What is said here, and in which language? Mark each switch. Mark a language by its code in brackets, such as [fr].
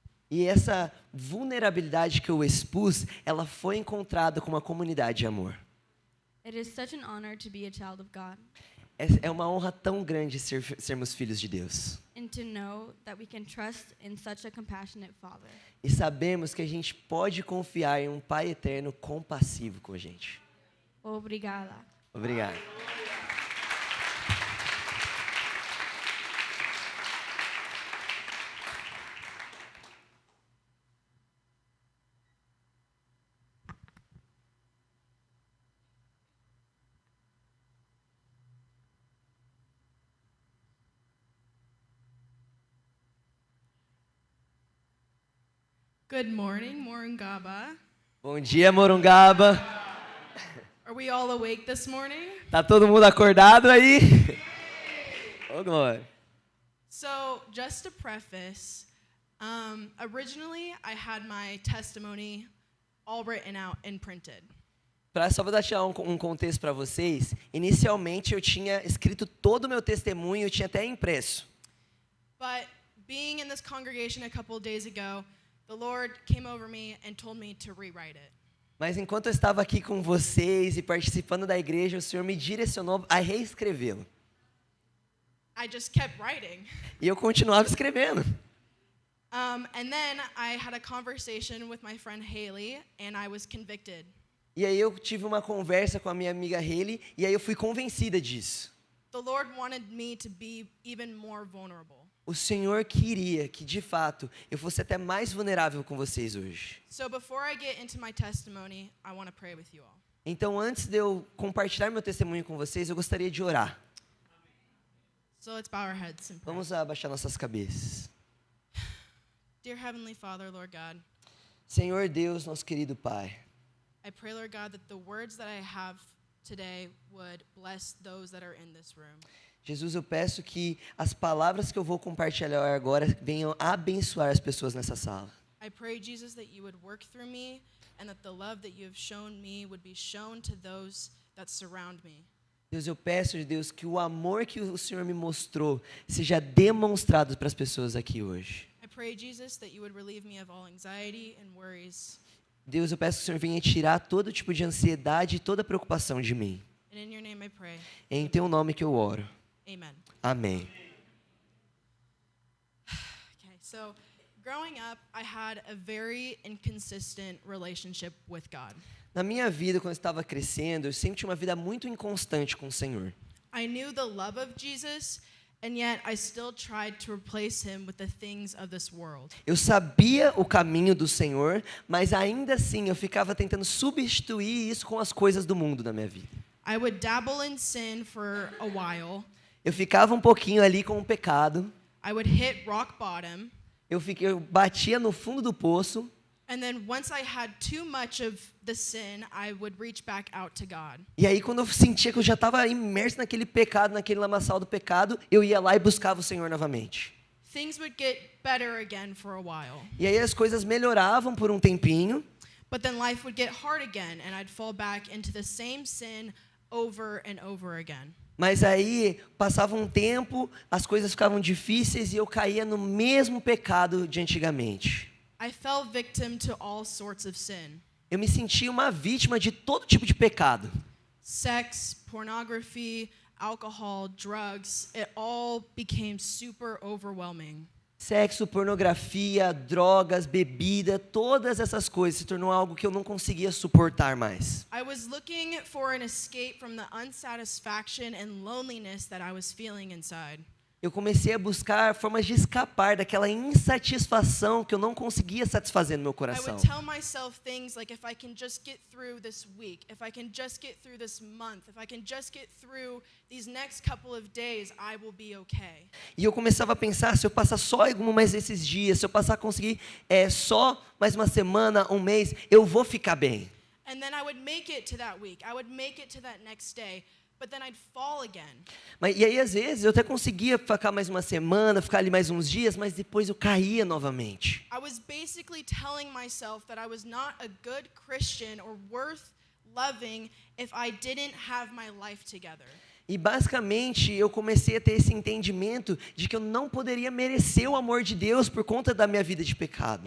[pt] E essa vulnerabilidade que eu expus, ela foi encontrada com uma comunidade de amor. [en] It is such an honor to be a child of God [pt] É uma honra tão grande sermos filhos de Deus. [en] and to know that we can trust in such a compassionate Father. [pt] E sabemos que a gente pode confiar em um Pai eterno compassivo com a gente. Obrigada. Obrigado. [en] Good morning, Morungaba, [pt] Bom dia, Morungaba. [en] Are we all awake this morning? [pt] Tá todo mundo acordado aí? Ô, glória. [en] So, just to preface, originally I had my testimony all written out and printed. [pt] Só para dar um contexto para vocês, inicialmente eu tinha escrito todo o meu testemunho, eu tinha até impresso. [en] But being in this congregation a couple of days ago, the Lord came over me and told me to rewrite it. [pt] Mas enquanto eu estava aqui com vocês e participando da igreja, o Senhor me direcionou a reescrevê-lo. [en] I just kept writing. [pt] E eu continuava escrevendo. [en] And then I had a conversation with my friend Haley, and I was convicted. [pt] E aí eu tive uma conversa com a minha amiga Haley, e aí eu fui convencida disso. [en] The Lord wanted me to be even more vulnerable. [pt] O Senhor queria que, de fato, eu fosse até mais vulnerável com vocês hoje. [en] So before I get into my testimony, I want to pray with you all. [pt] Então, antes de eu compartilhar meu testemunho com vocês, eu gostaria de orar. [en] So let's bow our heads and pray. [pt] Vamos abaixar nossas cabeças. [en] Dear Heavenly Father, Lord God, [pt] Senhor Deus, nosso querido Pai, [en] I pray, Lord God, that the words that I have today would bless those that are in this room. [pt] Jesus, eu peço que as palavras que eu vou compartilhar agora venham abençoar as pessoas nessa sala. [en] I pray, Jesus, that you would work through me and that the love that you have shown me would be shown to those that surround me. [pt] Deus, eu peço, Deus, que o amor que o Senhor me mostrou seja demonstrado para as pessoas aqui hoje. [en] I pray, Jesus, that you would relieve me of all anxiety and worries. [pt] Deus, eu peço que o Senhor venha tirar todo tipo de ansiedade e toda preocupação de mim. [en] And in your name I pray. [pt] É em teu nome que eu oro. [en] Amen. [pt] Amém. [en] Okay, so growing up, I had a very inconsistent relationship with God. [pt] Na minha vida, quando eu estava crescendo, eu sempre tinha uma vida muito inconstante com o Senhor. [en] I knew the love of Jesus, and yet I still tried to replace him with the things of this world. [pt] Eu sabia o caminho do Senhor, mas ainda assim eu ficava tentando substituir isso com as coisas do mundo na minha vida. [en] I would dabble in sin for a while. [pt] Eu ficava um pouquinho ali com o pecado. [en] I would hit rock bottom. [pt] Eu batia no fundo do poço. [en] And then once I had too much of the sin, I would reach back out to God. [pt] E aí quando eu sentia que eu já estava imerso naquele pecado, naquele lamaçal do pecado, eu ia lá e buscava o Senhor novamente. [en] Things would get better again for a while. [pt] E aí as coisas melhoravam por um tempinho. [en] But then life would get hard again, and I'd fall back into the same sin over and over again. [pt] Mas aí passava um tempo, as coisas ficavam difíceis e eu caía no mesmo pecado de antigamente. [en] I fell victim to all sorts of sin. [pt] Eu me sentia uma vítima de todo tipo de pecado. [en] Sex, pornography, alcohol, drugs, it all became super overwhelming. [pt] Sexo, pornografia, drogas, bebida, todas essas coisas se tornou algo que eu não conseguia suportar mais. [en] I was looking for an escape from the unsatisfaction and loneliness that I was feeling inside. [pt] Eu comecei a buscar formas de escapar daquela insatisfação que eu não conseguia satisfazer no meu [en] I [pt] coração. [en] would tell myself things like, if I can just get through this week, if I can just get through this month, if I can just get through these next couple of days, I will be okay. [pt] E eu começava a pensar, se eu passar só mais esses dias, se eu passar a conseguir só mais uma semana, um mês, eu vou ficar bem. [en] And then I would make it to that week. I would make it to that next day. But then I'd fall again. [pt] E aí, às vezes, eu até conseguia ficar mais uma semana, ficar ali mais uns dias, mas depois eu caía novamente. [en] I was basically telling myself that I was not a good Christian or worth loving if I didn't have my life together. [pt] E basicamente eu comecei a ter esse entendimento de que eu não poderia merecer o amor de Deus por conta da minha vida de pecado.